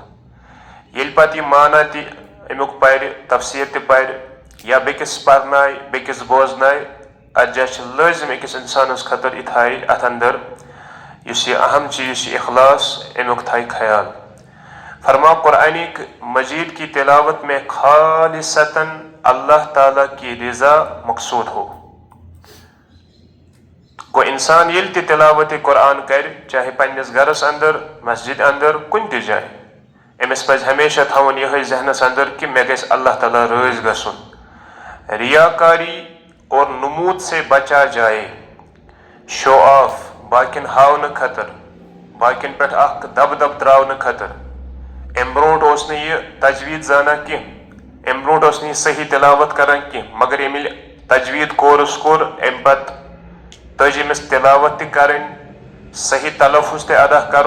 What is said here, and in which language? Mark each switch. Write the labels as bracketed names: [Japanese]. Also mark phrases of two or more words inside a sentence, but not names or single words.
[Kashmiri] ییٚلہِ پتہٕ یہِ معنی تہِ امیُک پرِ، تفسیر تہِ پرِ، یا بیٚکِس پرنایہِ، بیٚکِس بوزنایہِ، اتھ جایہِ چھِ لٲزم أکِس انسانس خٲطرٕ یہِ تھایہِ اتھ اندر یُس یہ اہم چیز اخلاص، امیُک تھایہِ خیال۔ [Urdu] فرماؤ قرآن مجید کی تلاوت میں خالصتاً اللہ تعالیٰ کی رضا مقصود ہو۔ [Kashmiri] گو انسان ییٚلہِ تہِ تلاوت قرآن کرِ، چاہے پننس گرس اندر، مسجد اندر، کُنہِ تہِ جایہِ، أمس پزِ ہمیشہ تھاوُن یِہوٚے ذہنس اندر کہ مےٚ گژھِ اللہ تعالیٰ رٲضۍ گژھُن۔ [Urdu] ریاکاری اور نمود سے بچا جائے، [English] show off, [Kashmiri] باقین ہاونہٕ خٲطرٕ، باقین پٮ۪ٹھ اکھ دب تراونہٕ خٲطرٕ۔ امہِ برونٛٹھ اوس نہٕ یہِ تجوید زانان کینٛہہ، امہِ برونٛٹھ اوس نہٕ یہِ صحیح تلاوت کران کینٛہہ، مگر ییٚمہِ ییٚلہِ تجوید کورس کوٚر، امہِ پتہٕ تٔج أمِس تلاوت تہِ کرٕنۍ، صحیح تلفظ تہِ ادا کرُن۔